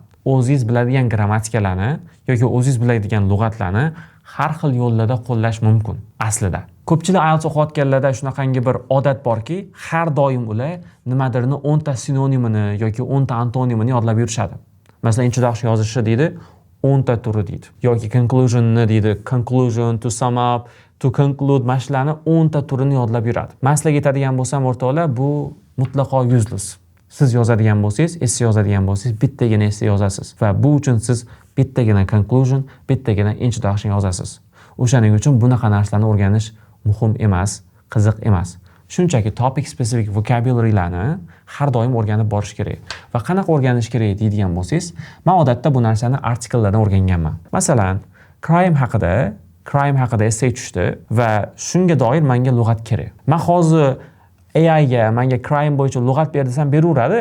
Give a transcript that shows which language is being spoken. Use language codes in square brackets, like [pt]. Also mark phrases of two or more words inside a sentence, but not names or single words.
[uz] O'zingiz biladigan grammatikalarni yoki o'zingiz biladigan lug'atlarni har xil yo'llarda qo'llash mumkin aslida. Ko'pchilik IELTS o'qiyotganlarda shunaqangi bir odat borki, har doim ular nimadirni 10 ta sinonimini yoki 10 ta antonimini yodlab yurishadi. Masalan, introduction yozishi deydi, 10 ta turi deydi. Yoki conclusion'ni deydi, [en] conclusion, to sum up, to conclude [uz] mashlarni 10 ta turini yodlab yuradi. Men sizlarga aytadigan bo'lsam o'rtoqlar, bu mutlaqo useless. Siz yozadigan bo'lsangiz, essay yozadigan bo'lsangiz, bittagina essay yozasiz va bu uchun siz bittagina conclusion, bittagina introduction yozasiz. O'shaning uchun bunaqa narsalarni o'rganish muhim emas, qiziq emas. Shunchaki [en] topic specific vocabulary'larni [uz] har doim o'rganib borish kerak. Va qanaqa o'rganish kerak deydigan bo'lsangiz, men odatda bu narsani artikellardan o'rganganman. Masalan, crime haqida essay tushdi va shunga doir menga lug'at kerak. Men hozir AI ga menga crime bo'yicha lug'at ber desam beraveradi.